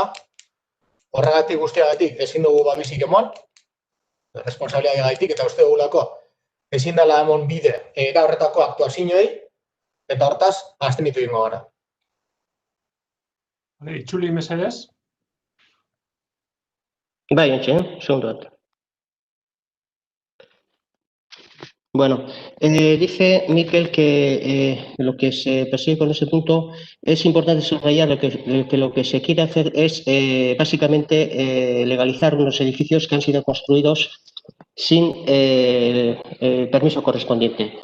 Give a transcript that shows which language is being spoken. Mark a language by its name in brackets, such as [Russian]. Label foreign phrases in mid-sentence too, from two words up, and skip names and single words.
[Basque] Horregatik guztiagatik ezin dugu babesik emon, responsabilitatea gaitik, eta uste dugulako ezin dela emon bide era horretako aktuazioei, eta hortaz, abstenitu egingo gara. Itzuli mesedez. Bai, [Spanish] segundo dato. Bueno, dice Miquel que lo que se persigue con ese punto es importante subrayar que lo que se quiere hacer es básicamente legalizar unos edificios que han sido construidos sin permiso correspondiente.